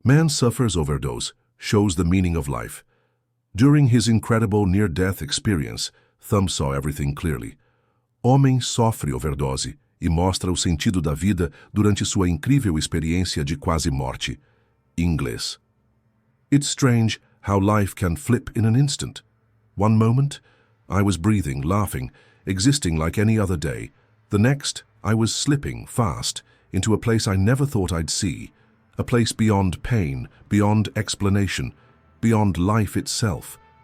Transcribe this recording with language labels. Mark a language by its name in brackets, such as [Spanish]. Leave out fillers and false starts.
[English] Man suffers overdose, shows the meaning of life. During his incredible near-death experience, Thumb saw everything clearly. [Portuguese] Homem sofre overdose e mostra o sentido da vida durante sua incrível experiência de quase morte. Inglês. [English] It's strange how life can flip in an instant. One moment, I was breathing, laughing, existing like any other day. The next, I was slipping fast into a place I never thought I'd see, a place beyond pain, beyond explanation, beyond life itself.